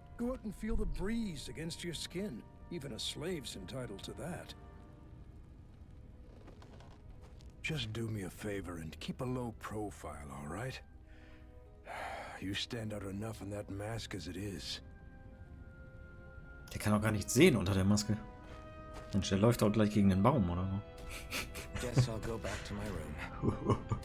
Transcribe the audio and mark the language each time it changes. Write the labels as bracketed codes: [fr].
[en] Go out and feel the breeze against your skin. Even a slave's entitled to that. Just do me a favor and keep a low profile, all right? You stand out enough in that mask as it is. [de] Der kann auch gar nichts sehen unter der Maske. Mensch, der läuft auch gleich gegen den Baum, oder so. [en] Guess I'll go back to my room.